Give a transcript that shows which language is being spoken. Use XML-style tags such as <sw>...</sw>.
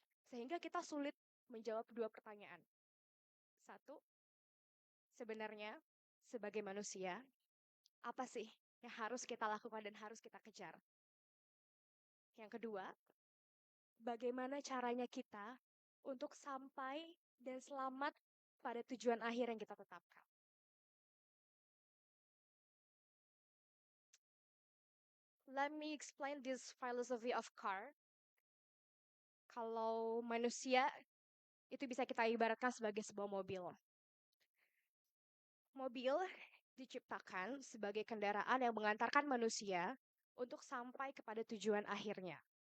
<id>Sehingga kita sulit menjawab dua pertanyaan. Satu, sebenarnya sebagai manusia, apa sih yang harus kita lakukan dan harus kita kejar? Yang kedua, bagaimana caranya kita untuk sampai dan selamat pada tujuan akhir yang kita tetapkan?</id> <en>Let me explain this philosophy of car.</en> <id>Kalau manusia itu bisa kita ibaratkan sebagai sebuah mobil. Mobil diciptakan sebagai kendaraan yang mengantarkan manusia untuk sampai kepada tujuan akhirnya.</id>